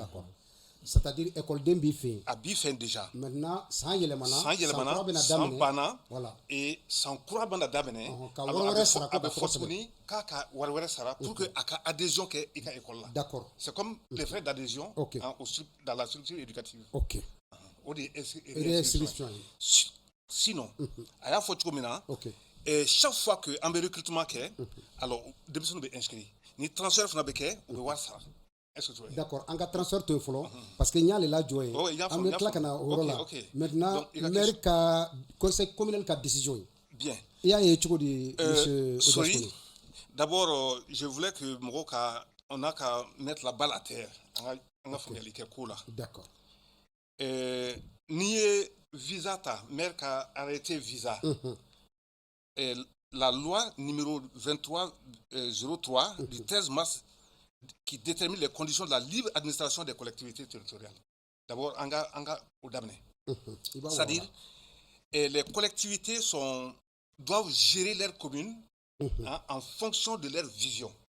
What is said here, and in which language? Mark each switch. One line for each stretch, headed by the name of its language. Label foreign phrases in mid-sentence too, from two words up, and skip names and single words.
French: d'accord c'est-à-dire
Bambara: écoleden b'i fɛ yen a b'i fɛ yen déjà maintenant san yɛlɛmana san banna et san kura bɛna daminɛ ka wari wɛrɛ sara a bɛ fɔ tuguni k'a ka wari wɛrɛ sara
French: pour que
Bambara: a ka adhésion kɛ i ka école la
French: d'accord c'est comme les frais d'adhésion dans la structure éducative
Bambara: o de ye réinscription ye sinon a y'a fɔ cogo min na
French: chaque fois que
Bambara: an bɛ recrutement kɛ alors denmisɛnninw bɛ inscrit ni transfert fana bɛ kɛ u bɛ wari sara d'accord an ka transfert to yen fɔlɔ parce que n y'ale lajɔ ye an bɛ tila ka na o yɔrɔ la maintenant maire ka
French: conseil communal
Bambara: ka décision ye
French: bien
Bambara: i y'a ye cogo di monsieur Sori
French: d'abord je voulais que
Bambara: mɔgɔw ka on a ka
French: mettre la balle à terre
Bambara: an ka faamuyali kɛ ko la
French: d'accord
Bambara: n'i ye visa ta
French: maire ka arrêté visa la loi numéro 2303 du 13 mars qui détermine les conditions de la libre administration des collectivités territoriales. D'abord, anga Odamne. C'est-à-dire, les collectivités doivent gérer leurs communes en fonction de leur vision.